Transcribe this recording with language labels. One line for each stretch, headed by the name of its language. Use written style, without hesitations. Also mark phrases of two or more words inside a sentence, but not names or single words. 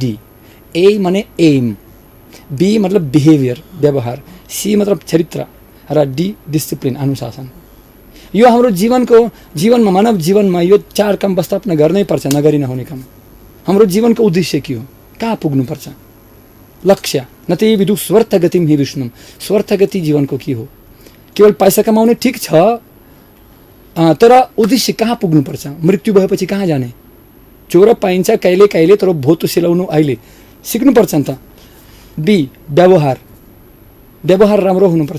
Nepali: ए माने एम, बी मतलब बिहेभियर व्यवहार, सी मतलब चरित्र, र डी डिसिप्लिन अनुशासन। यो हाम्रो जीवनमा मानव जीवनमा यो 4 काम वास्तवमा गर्नै पर्छ, नगरी नहुने काम। हाम्रो जीवनको उद्देश्य के हो, कहाँ पुग्नुपर्छ,
Sanskrit: लक्ष्य नते विदु स्वार्थ गतिम हि विष्णुम।
Nepali: स्वार्थ गति जीवनको के हो, केवल पैसा कमाउने ठिक छ, तर उद्देश्य कहाँ पुग्नुपर्छ, मृत्यु भएपछि कहाँ जाने। चोर पाइन्छ कहिले कहिले, तर भोतो सिलाउनु अहिले सिक्नुपर्छ नि त। बी व्यवहार राम्रो हुनुपर्छ।